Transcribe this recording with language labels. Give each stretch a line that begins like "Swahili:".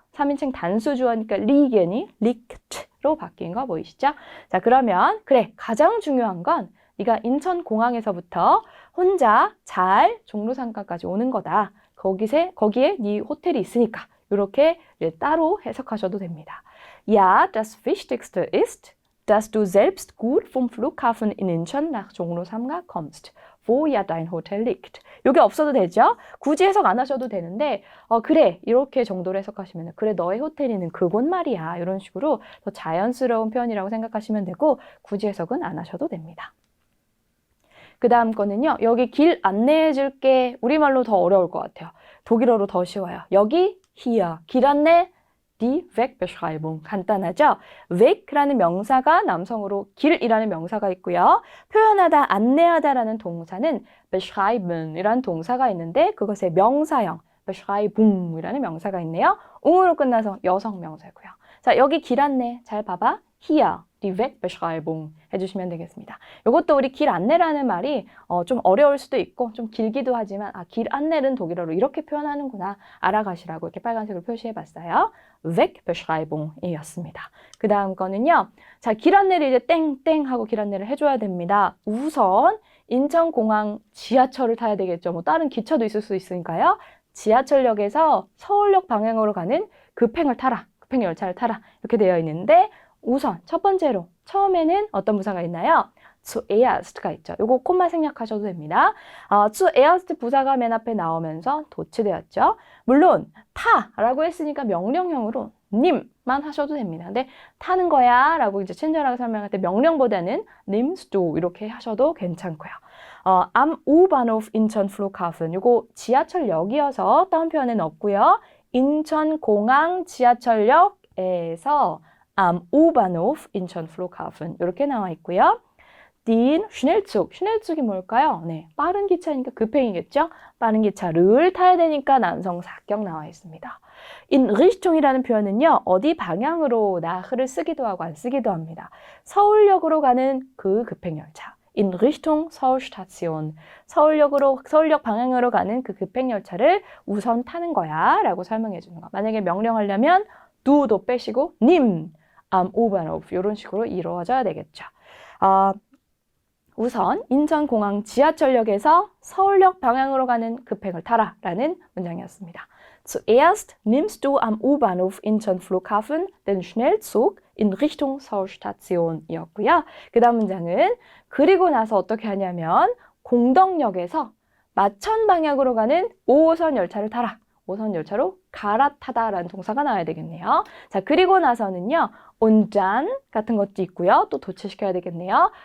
Korean: 3인칭 단수 주어니까 liegen이 liegt로 바뀐 거 보이시죠? 자, 그러면 그래, 가장 중요한 건 네가 인천공항에서부터 혼자 잘 종로 3가까지 오는 거다. 거기에 네 호텔이 있으니까 이렇게 따로 해석하셔도 됩니다.
German: Ja, das Wichtigste ist, dass du selbst gut vom Flughafen in Incheon nach 종로 3가 kommst, wo ja dein Hotel liegt.
Korean: 이게 없어도 되죠? 굳이 해석 안 하셔도 되는데 그래, 이렇게 정도로 해석하시면 그래, 너의 호텔이는 그곳 말이야. 이런 식으로 더 자연스러운 표현이라고 생각하시면 되고 굳이 해석은 안 하셔도 됩니다. 그 다음 거는요. 여기 길 안내해 줄게. 우리말로 더 어려울 것 같아요. 독일어로 더 쉬워요. 여기 here. 길 안내
German: die Wegbeschreibung.
Korean: 간단하죠? Weg라는 명사가 남성으로 길이라는 명사가 있고요. 표현하다, 안내하다라는 동사는 beschreiben이라는 동사가 있는데 그것의 명사형 beschreibung이라는 명사가 있네요. ung으로 끝나서 여성 명사고요. 자, 여기 길 안내 잘 봐봐.
German: Hier die Wegbeschreibung
Korean: 해주시면 되겠습니다. 이것도 우리 길 안내라는 말이 좀 어려울 수도 있고 좀 길기도 하지만 길 안내는 독일어로 이렇게 표현하는구나 알아가시라고 이렇게 빨간색으로 표시해봤어요. Wegbeschreibung이었습니다. 그 다음 거는요. 자, 길 안내를 이제 땡땡 하고 길 안내를 해줘야 됩니다. 우선 인천공항 지하철을 타야 되겠죠. 뭐 다른 기차도 있을 수 있으니까요. 지하철역에서 서울역 방향으로 가는 급행을 타라. 급행 열차를 타라. 이렇게 되어 있는데 우선 첫 번째로 처음에는 어떤 부사가 있나요? zuerst가 있죠. 요거 콤마 생략하셔도 됩니다. zuerst 부사가 맨 앞에 나오면서 도치되었죠. 물론 타라고 했으니까 명령형으로 님만 하셔도 됩니다. 근데 타는 거야 라고 이제 친절하게 설명할 때 명령보다는
German: nimmst du
Korean: 이렇게 하셔도 괜찮고요.
German: am U-Bahnhof Incheon Flughafen
Korean: 요거 지하철역이어서 다운 표현은 없고요. 인천공항 지하철역에서
German: am U-Bahnhof Incheon Flughafen
Korean: 이렇게 나와 있고요.
German: den Schnellzug, Schnellzug이
Korean: 뭘까요? 네, 빠른 기차니까 급행이겠죠? 빠른 기차를 타야 되니까 남성 사격 나와 있습니다. in Richtung이라는 표현은요, 어디 방향으로 nach를 쓰기도 하고 안 쓰기도 합니다. 서울역으로 가는 그 급행열차.
German: in Richtung Seoulstation.
Korean: 서울역 방향으로 가는 그 급행열차를 우선 타는 거야 라고 설명해 주는 거. 만약에 명령하려면 du도 빼시고 님,
German: am U-Bahnhof
Korean: 이런 식으로 이루어져야 되겠죠. 우선 인천공항 지하철역에서 서울역 방향으로 가는 급행을 타라 라는 문장이었습니다.
German: Zuerst nimmst du am U-Bahnhof Incheon Flughafen den Schnellzug in Richtung Seoulstation
Korean: 이었고요. 그 다음 문장은 그리고 나서 어떻게 하냐면 공덕역에서 마천 방향으로 가는 5호선 열차를 타라. 5호선 열차로 갈아타다라는 동사가 나와야 되겠네요. 자, 그리고 나서는요.
German: und dann
Korean: 같은 것도 있고요. 또 도치시켜야 되겠네요.